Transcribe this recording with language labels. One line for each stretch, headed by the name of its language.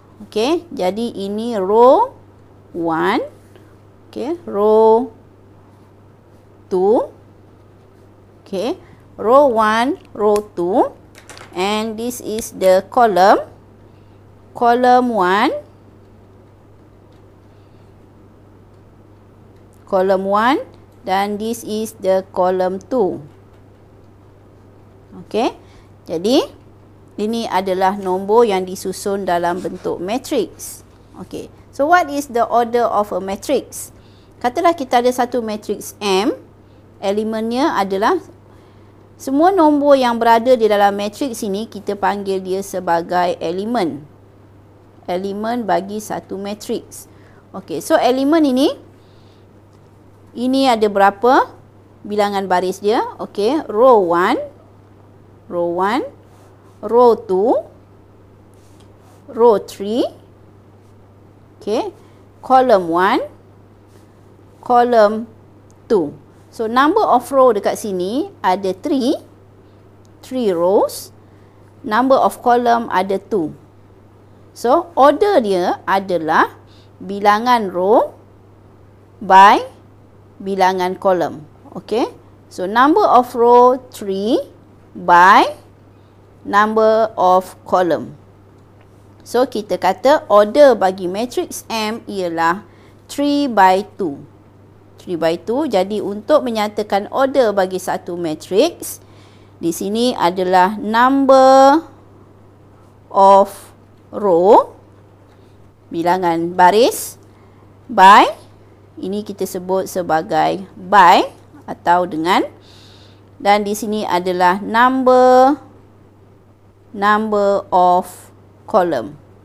English: Okey,
Malay: jadi ini
English: row 1, okey, row 2, okey, row 1, row 2, and this is the column 1, column 1, dan this is the column 2.
Malay: Okey, jadi ini adalah nombor yang disusun dalam bentuk matrix.
English: Okey, so what is the order of a matrix?
Malay: Katalah kita ada satu matrix M, elemennya adalah semua nombor yang berada di dalam matrix ini kita panggil dia sebagai elemen. Elemen bagi satu matrix. Okey, so elemen ini ada berapa bilangan baris dia?
English: Okey, row 1, row 1, row 2, row 3, okay, column 1, column 2. So number of row
Malay: dekat sini ada
English: 3 rows, number of column ada 2.
Malay: So order dia adalah bilangan row by bilangan column.
English: Okay, so number of row 3 by number of column.
Malay: So kita kata order bagi matrix M ialah 3 by 2.
English: 3 by 2.
Malay: Jadi untuk menyatakan order bagi satu matrix, di sini adalah
English: number of row,
Malay: bilangan baris, by, ini kita sebut sebagai by atau dengan, dan di sini adalah
English: number of column.